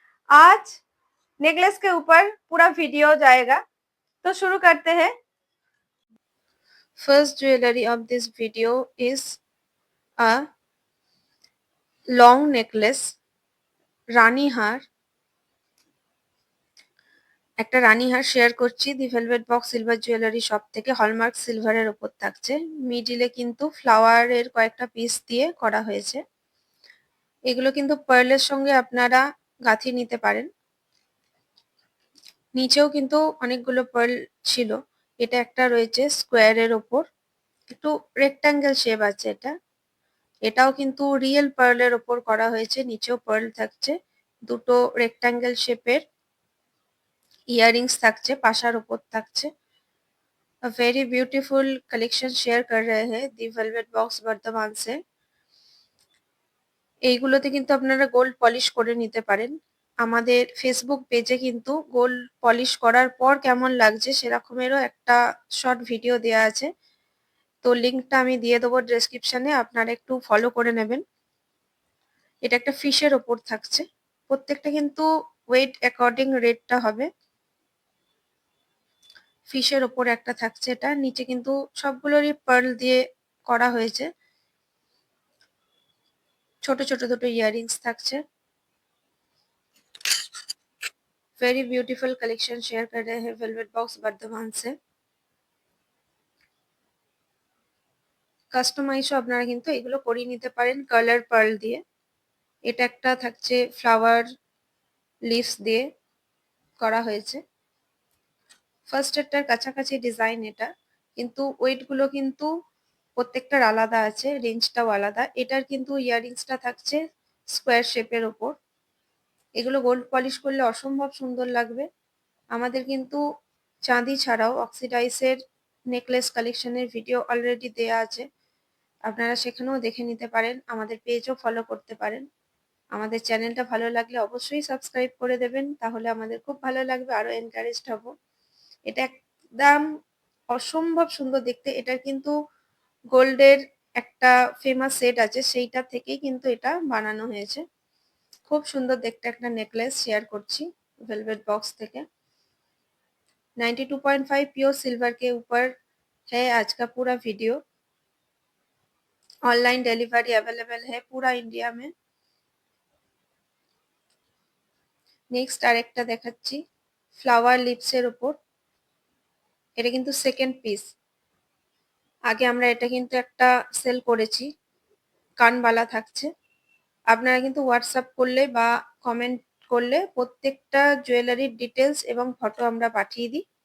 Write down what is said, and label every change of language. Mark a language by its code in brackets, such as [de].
[hi] आज नेकलेस के ऊपर पूरा वीडियो जाएगा, तो शुरू करते हैं। [en] first jewellery of this video is a long necklace, [bn] রানী হার। একটা রানী হার শেয়ার করছি দি velvet box silver jewellery shop থেকে, হলমার্ক সিলভারের ওপর থাকছে। মিডিলে কিন্তু ফ্লাওয়ারের কয়েকটা পিস দিয়ে করা হয়েছে। এগুলো কিন্তু পার্লের সঙ্গে আপনারা গাঁথিয়ে নিতে পারেন। নিচেও কিন্তু অনেকগুলো পার্ল ছিল। এটা একটা রয়েছে স্কোয়ারের ওপর, একটু রেক্ট্যাঙ্গেল শেপ আছে এটা। এটাও কিন্তু রিয়েল পার্লের ওপর করা হয়েছে, নিচেও পার্ল থাকছে। দুটো রেক্ট্যাঙ্গেল শেপের ইয়াররিংস থাকছে, পাশার ওপর থাকছে। [hi] A very beautiful collection share कर रहे हैं दी वेलवेट बॉक्स বর্ধমান से। [bn] এইগুলোতে কিন্তু আপনারা গোল্ড পলিশ করে নিতে পারেন। আমাদের ফেসবুক পেজে কিন্তু গোল্ড পলিশ করার পর কেমন লাগছে সেরকমেরও একটা শর্ট ভিডিও দেয়া আছে। তো লিঙ্কটা আমি দিয়ে দেবো ডেসক্রিপশনে, আপনারা একটু ফলো করে নেবেন। এটা একটা ফিশের ওপর থাকছে। প্রত্যেকটা কিন্তু ওয়েট অ্যাকর্ডিং রেটটা হবে। ফিশের ওপর একটা থাকছে এটা, নিচে কিন্তু সবগুলোরই পার্ল দিয়ে করা হয়েছে। ছোট ছোট দুটো ইয়াররিংস থাকছে। [hi] वेरी ब्यूटीफुल कलेक्शन शेयर कर रहे हैं वेलवेट बॉक्स वर्धमान से। [bn] কাস্টমাইজও আপনারা কিন্তু এগুলো করিয়ে নিতে পারেন কালার পার্ল দিয়ে। এটা একটা থাকছে ফ্লাওয়ার লিভস দিয়ে করা হয়েছে। ফার্স্ট এরটার কাছাকাছি ডিজাইন এটা, কিন্তু ওয়েট গুলো কিন্তু প্রত্যেকটার আলাদা আছে, রেঞ্জটাও আলাদা। এটার কিন্তু ইয়াররিংসটা থাকছে স্কোয়ার শেপের ওপর। এগুলো গোল্ড পলিশ করলে অসম্ভব সুন্দর লাগবে। আমাদের কিন্তু চাঁদি ছাড়াও অক্সিডাইজের নেকলেস কালেকশনের ভিডিও অলরেডি দেয়া আছে, আপনারা সেখানেও দেখে নিতে পারেন। আমাদের পেজও ফলো করতে পারেন। আমাদের চ্যানেলটা ভালো লাগলে অবশ্যই সাবস্ক্রাইব করে দেবেন, তাহলে আমাদের খুব ভালো লাগবে, আরো এনকারেজড হব। এটা একদম অসম্ভব সুন্দর দেখতে। এটার কিন্তু গোল্ডের একটা ফেমাস সেট আছে, সেইটা থেকেই কিন্তু এটা বানানো হয়েছে। খুব সুন্দর দেখতে একটা নেকলেস শেয়ার করছি वेलवेट बॉक्स থেকে। [hi] 92.5 प्योर सिल्वर के ऊपर है आज का पूरा वीडियो। ऑनलाइन डिलीवरी अवेलेबल है पूरा इंडिया में। [bn] নেক্সট আরেকটা দেখাচ্ছি ফ্লাওয়ার লিপসের ওপর। এটা কিন্তু সেকেন্ড পিস। আগে আমরা এটা কিন্তু একটা সেল করেছি, কানবালা থাকছে। আপনারা কিন্তু হোয়াটসঅ্যাপ করলে বা কমেন্ট করলে প্রত্যেকটা জুয়েলারির ডিটেলস এবং ফটো আমরা পাঠিয়ে দিই।